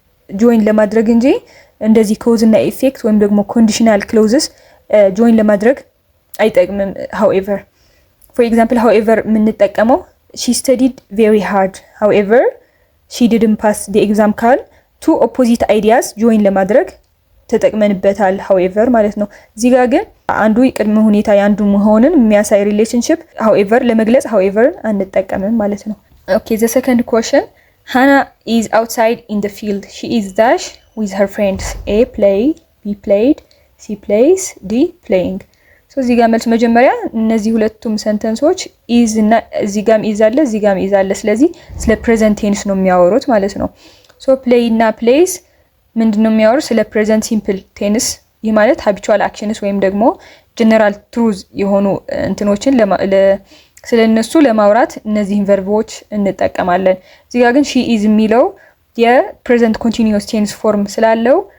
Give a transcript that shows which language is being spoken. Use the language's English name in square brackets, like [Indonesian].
[Amharic] ጆይን ለማድረግ እንጂ እንደዚህ ኮዝ እና ኢፌክት ወይም ደግሞ ኮንዲሽናል ክሎዝስ ጆይን ለማድረግ አይጠቅምም። however for example however የምንጠቀመው [English] she studied very hard however she didn't pass the exam [Amharic] ካል [English] two opposite ideas [Amharic] ጆይን ለማድረግ ተጠቅመንበታል however ማለት ነው። እዚህ ጋር ግን አንዱ ቅድመ ሁኔታ ያንዱ መሆንን የሚያሳይ ሪሌሽንሺፕ however ለመግለጽ however አንጠቀምም ማለት ነው። [English] Okay, the second question. Hannah is outside in the field. She is dash with her friends. A play, B played, C plays, D playing. [Amharic] እዚህ ጋር መልስ መጀመሪያ እነዚህ ሁለቱም ሰንተንሶች is እና እዚህ ጋርም is አለ እዚህ ጋርም is አለ። ስለዚህ ስለ present tense ነው የሚያወሩት ማለት ነው። play እና plays ምንድነው የሚያወሩት? ስለ present simple tense። ይህ ማለት habitual actions ወይም ደግሞ general truth የሆኑ እንትኖችን ስለነሱ ለማውራት እነዚህን ቨርቦች እንጠቀማለን። እዚህ ጋር ግን she is የሚለው የፕሬዘንት ኮንቲኒዩስ ቴንስ ፎርም ስላለው